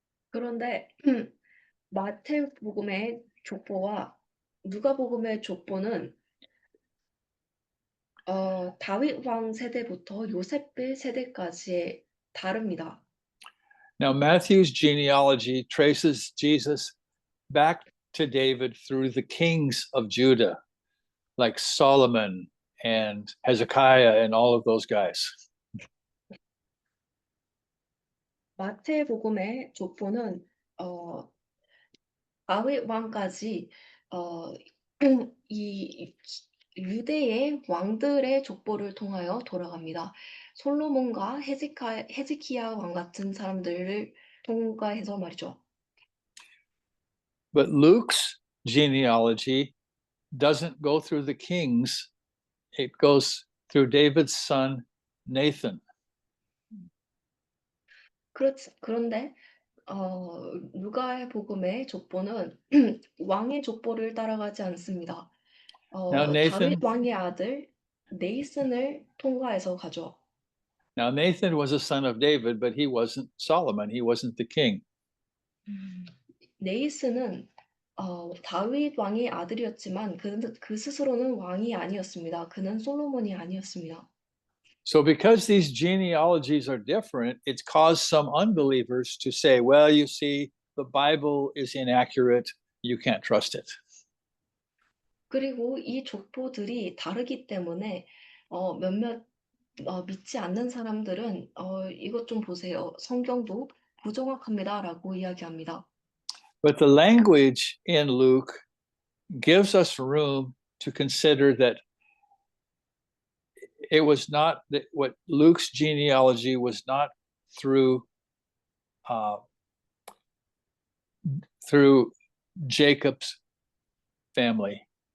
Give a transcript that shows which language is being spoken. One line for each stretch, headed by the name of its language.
Korean: 그런데 마태복음의 족보와 누가복음의 족보는 다윗 왕 세대부터 요셉의 세대까지 다릅니다.
English: Now, Matthew's genealogy traces Jesus back to David through the kings of Judah, like Solomon and Hezekiah and all of those guys.
Korean: 마태복음의 족보는 다윗 왕까지 이 유대의 왕들의 족보를 통하여 돌아갑니다. 솔로몬과 헤즈키야 왕 같은 사람들을 통과해서 말이죠.
English: But Luke's genealogy doesn't go through the kings. It goes through David's son, Nathan.
Korean: 그런데 누가의 복음의 족보는 왕의 족보를 따라가지 않습니다.
English: Now, Nathan,
Korean: 다윗 왕의 아들 네이슨을 통과해서 가죠.
English: now Nathan was a son of David, but he wasn't Solomon. He wasn't the king.
Korean: 네이슨은 다윗 왕의 아들이었지만 그 스스로는 왕이 아니었습니다. 그는 솔로몬이 아니었습니다.
English: So because these genealogies are different, it's caused some unbelievers to say, well, you see, the Bible is inaccurate. You can't trust it.
Korean: 그리고 이 족보들이 다르기 때문에 몇몇 믿지 않는 사람들은 이것 좀 보세요. 성경도 부정확합니다라고 이야기합니다.
English: But the language in Luke gives us room to consider that it was not that what Luke's genealogy was not through Jacob's family.